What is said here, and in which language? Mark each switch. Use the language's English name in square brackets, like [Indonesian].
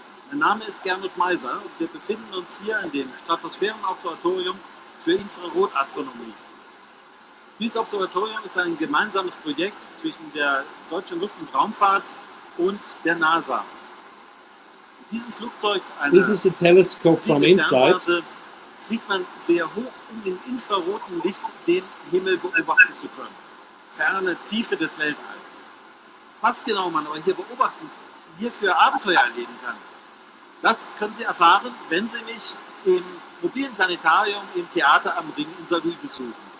[German] Mein Name ist Gernot Meiser und wir befinden uns hier in dem Stratosphärenobservatorium für Infrarotastronomie. Dieses Observatorium ist ein gemeinsames Projekt zwischen der Deutschen Luft- und Raumfahrt und der NASA. Mit diesem Flugzeug, [English] This is the telescope from inside. [German] fliegt man sehr hoch, um in infrarotem Licht den Himmel beobachten zu können. Ferne Tiefe des Weltalls. Was genau man aber hier beobachten, hier für Abenteuer erleben kann, das können Sie erfahren, wenn Sie mich im mobilen Planetarium im Theater am Ring in Saarlouis besuchen.